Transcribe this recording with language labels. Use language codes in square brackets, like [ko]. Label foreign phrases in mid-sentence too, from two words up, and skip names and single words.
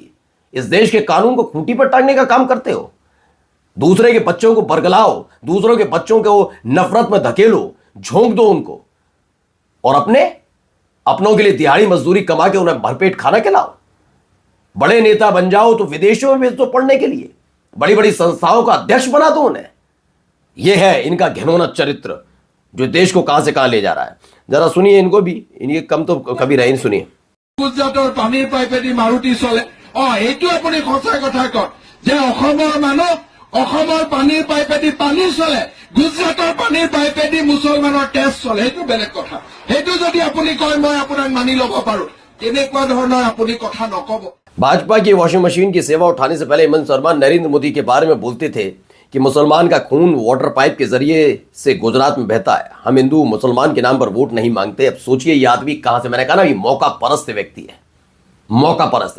[hi] इस देश के कानून को खूंटी पर टांगने का काम करते हो। दूसरे के बच्चों को बरगलाओ, दूसरों के बच्चों को नफरत में धकेलो, झोंक दो उनको, और अपनों के लिए दिहाड़ी मजदूरी कमा के उन्हें भरपेट खाना खिलाओ। बड़े नेता बन जाओ तो विदेशों में भेज दो पढ़ने के लिए, बड़ी बड़ी संस्थाओं का अध्यक्ष बना दो उन्हें। यह है इनका घिनौना चरित्र जो देश को कहां से कहां ले जा रहा है। जरा सुनिए इनको भी, इनके कम तो कभी रहे। सुनिए। [as] গুজৰাটৰ পানীৰ পাইপেদি মাৰুতি চলে। এইটো আপুনি সঁচা কথা কয় যে অসমৰ মানুহ, অসমৰ পানীৰ পাইপেদি পানী চলে, গুজৰাটৰ পানীৰ পাইপেদি মুছলমানৰ তেজ চলে, সেইটো বেলেগ কথা। সেইটো যদি আপুনি কয় মই আপোনাক মানি ল'ব পাৰো, তেনেকুৱা ধৰণৰ আপুনি কথা নকব। [hi] भाजपा की [en] washing machine [hi] की सेवा उठाने से पहले हेमंत शर्मा नरेंद्र मोदी के बारे में बोलते थे कि मुसलमान का खून [en] water pipe [hi] के जरिए से गुजरात में बहता है, हम हिंदू मुसलमान के नाम पर वोट नहीं मांगते। अब सोचिए ये आदमी कहां से, मैंने कहा ना ये मौका परस्त व्यक्ति है, मौका परस्त।